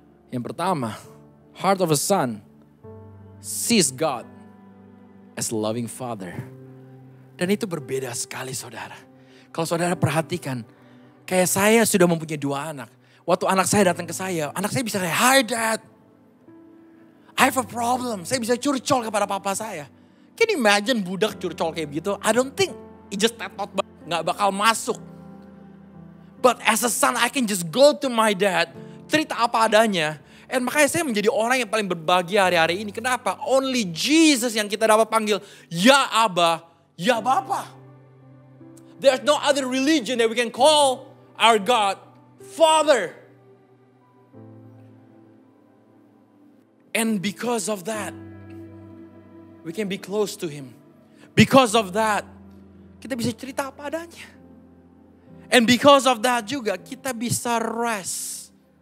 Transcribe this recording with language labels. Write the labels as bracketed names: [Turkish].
[Indonesian] Yang pertama, [English] heart of a son sees God as a loving father. [Indonesian] Dan itu berbeda sekali saudara. Kalau saudara perhatikan, kayak saya sudah mempunyai 2 anak. Waktu anak saya datang ke saya, anak saya bisa kayak, [English] "Hi dad, I have a problem." [Indonesian] Saya bisa curcol kepada papa saya. [English] Can you imagine [Indonesian] budak curcol kayak gitu? [English] I don't think, it just [Indonesian] tetot banget, gak bakal masuk. [English] But as a son, I can just go to my dad, [Indonesian] cerita apa adanya, And makanya saya menjadi orang yang paling berbahagia hari-hari ini. Kenapa? [English] Only Jesus [Indonesian] yang kita dapat panggil, ya Abba, ya Bapa. [English] There's no other religion that we can call our God Father. And because of that, we can be close to Him. Because of that, [Indonesian] kita bisa cerita apa adanya. [English] And because of that [Indonesian] juga, kita bisa rest.